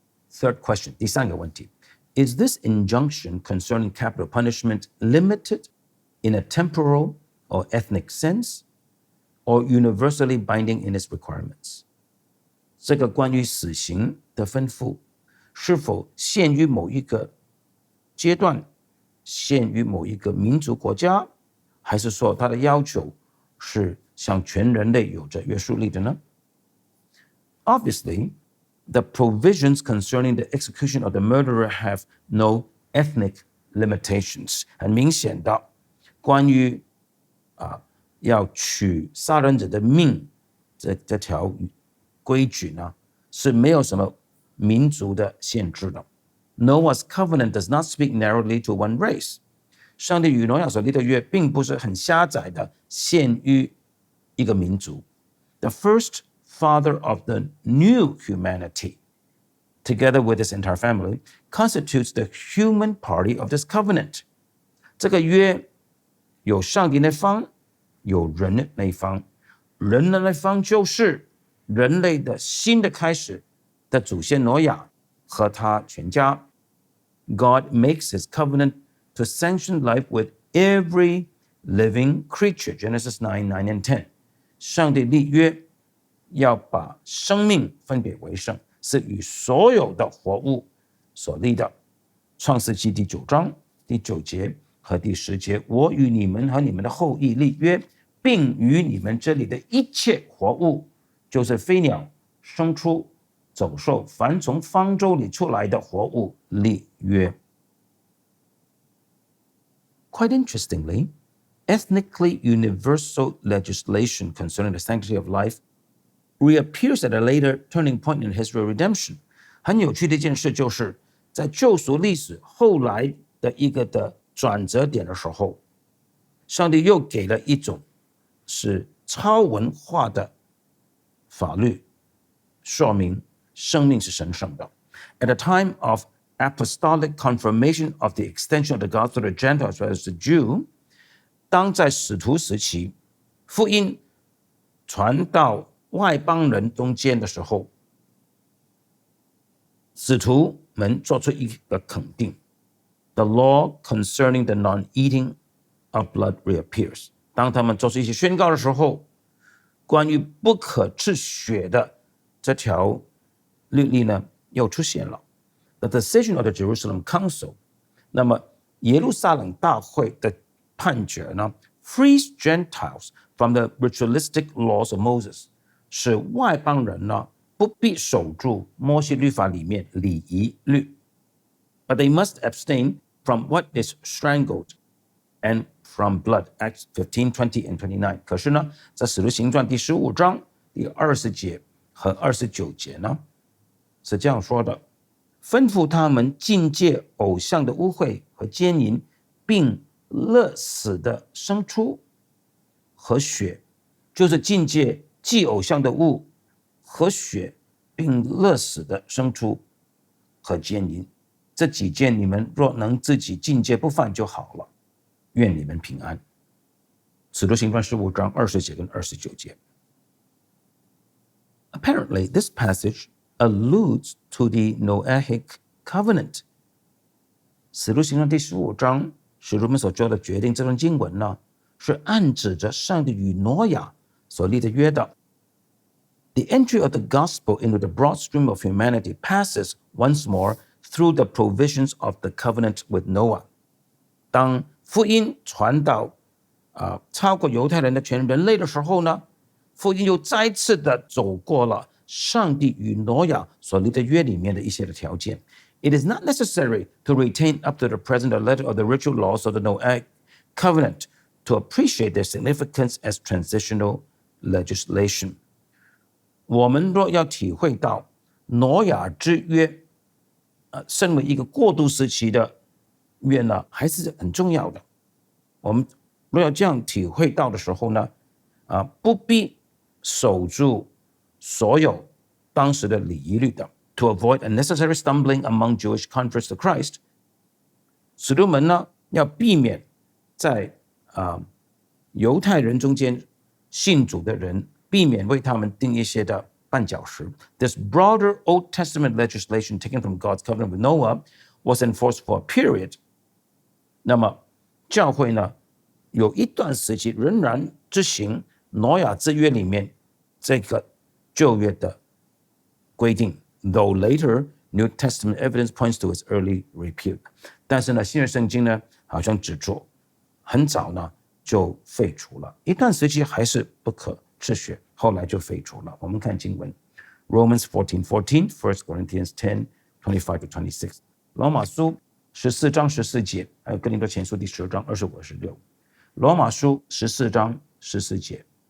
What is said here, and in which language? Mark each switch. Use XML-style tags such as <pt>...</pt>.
<en>Third question,</en> <zh>第三个问题</zh> <en>Is this injunction concerning capital punishment limited in a temporal or ethnic sense, or universally binding in its requirements?</en> <zh>这个关于死刑的吩咐是否限于某一个阶段，限于某一个民族国家，还是说它的要求是向全人类有着约束力的呢？</zh> <en>Obviously, the provisions concerning the execution of the murderer have no ethnic limitations.</en> <zh>很明显的，关于要取杀人者的命这条规矩呢，是没有什么民族的限制的。</zh> <en>Noah's covenant does not speak narrowly to one race.</en> <zh>上帝与挪亚所立的约并不是很狭窄的限于一个民族。</zh> <en>The first father of the new humanity, together with his entire family, constitutes the human party of this covenant.</en> <zh>这个约有上帝那方，有人那方，人的那方就是人类的新的开始，的祖先挪亚和他全家。</zh> <en>God makes his covenant to sanction life with every living creature. Genesis 9, 9 and 10.</en> <zh>上帝立约要把生命分别为圣，是与所有的活物所立的。创世纪第9章第9节和第10节，我与你们和你们的后裔立约，并与你们这里的一切活物，就是飞鸟、牲畜、走兽，凡从方舟里出来的活物立约。</zh> <en>Quite interestingly, ethnically universal legislation concerning the sanctity of life reappears at a later turning point in history of redemption.</en> <zh>很有趣的一件事就是，在救赎历史后来的一个的转折点的时候，上帝又给了一种是超文化的法律，说明生命是神圣的。</zh> <en>At the time of apostolic confirmation of the extension of the gospel to the Gentiles as well as the Jew,</en> <zh>当在使徒时期，福音传到外邦人中间的时候，使徒们做出一个肯定</zh> <en>：The law concerning the non-eating of blood reappears.</en> <zh>当他们做出一些宣告的时候，关于不可吃血的这条律例呢，又出现了。</zh> <en>The decision of the Jerusalem Council，</en> <zh>那么耶路撒冷大会的判决呢</zh> <en>，frees Gentiles from the ritualistic laws of Moses，</en> <zh>使外邦人呢不必守住摩西律法里面礼仪律</zh> <en>，but they must abstain from what is strangled and from blood. Acts 15, 20 and 29。</en> <zh>可是呢，在使徒行传第15章第20节和29节呢，是这样说的。吩咐他们禁戒偶像的污秽和奸淫，并勒死的牲畜和血，就是禁戒祭偶像的物和血，并勒死的牲畜和奸淫。这几件你们若能自己禁戒不犯就好了，愿你们平安。使徒行传15章20节跟29节。</zh> <en>Apparently, this passage alludes to the Noahic covenant.</en> <zh>使徒行传第15章，使徒们所做的决定，这段经文呢，是暗指着上帝与挪亚所立的约的。</zh> <en>The entry of the gospel into the broad stream of humanity passes once more through the provisions of the covenant with Noah.</en> <zh>当福音传到超过犹太人的全人类的时候呢，福音又再次的走过了上帝与挪亚所立的约里面的一些的条件。</zh> <en>It is not necessary to retain up to the present the letter of the ritual laws of the Noahic covenant to appreciate their significance as transitional legislation.</en> <zh>我们若要体会到挪亚之约，身为一个过渡时期的约呢，还是很重要的。我们若要这样体会到的时候呢，不必守住所有当时的礼仪律的。</zh> <en>To avoid unnecessary stumbling among Jewish converts to Christ，</en> <zh>使徒们呢要避免在犹太人中间信主的人，避免为他们定一些的绊脚石。</zh> <en>This broader Old Testament legislation taken from God's covenant with Noah was enforced for a period。</en> <zh>那么教会呢，有一段时期仍然执行挪亚之约里面这个旧约的规定。</zh> <en>Though later New Testament evidence points to its early repeal，</en> <zh>但是呢，新约圣经呢好像指出，很早呢就废除了，一段时期还是不可吃血，后来就废除了。我们看经文 ，</zh> <en>Romans 14:14， 1 Corinthians 10:25 to 26，</en> <zh>罗马书14章14节，还有哥林多前书第10章25、26，罗马书14章14节，</zh>